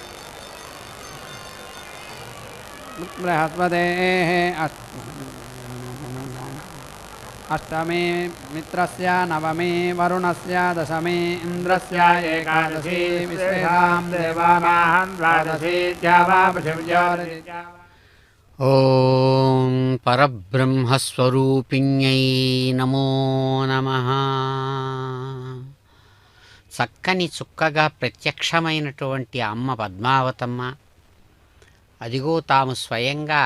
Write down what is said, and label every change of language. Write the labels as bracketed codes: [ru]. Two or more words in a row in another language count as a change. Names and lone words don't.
[sa] बृहस्पतेः अष्टमी मित्रस्य नवमी वरुणस्य दशमी इन्द्रस्य एकादशी विश्वेषां देवानां द्वादशी द्यावापृथिव्योरिति ఓం పరబ్రహ్మస్వరూపిణ్యై నమో నమః. [te] చక్కని చుక్కగా ప్రత్యక్షమైనటువంటి అమ్మ పద్మావతమ్మ అదిగో తాము స్వయంగా